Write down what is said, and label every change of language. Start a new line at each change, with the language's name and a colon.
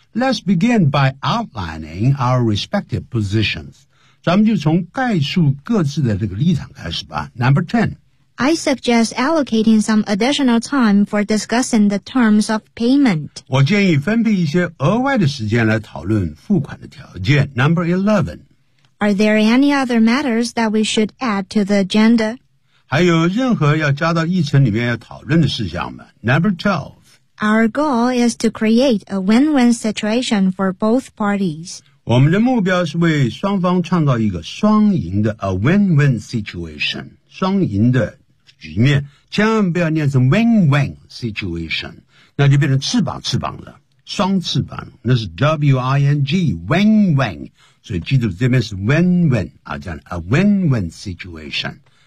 English: Let's begin by outlining our respective positions.
Chinese: 咱们就从概述各自的这个立场开始吧。
English: Number 10. I suggest allocating some additional time for discussing the terms of payment.
Chinese: 我建议分配一些额外的时间来讨论付款的条件。
English: Number 11. Are there any other matters that we should add to the agenda?
Chinese: 还有任何要加到议程里面要讨论的事项吗？
English: Number 12. Our goal is to create a win-win situation for both parties.
Chinese: 我们的目标是为双方创造一个双赢的
English: a win-win situation,
Chinese: 双赢的局面，千万不要念成 win-win situation, 那就变成翅膀翅膀了，双翅膀，那是 W-I-N-G, win-win, 所以记住这边是 win-win, 啊，这样 a win-win situation。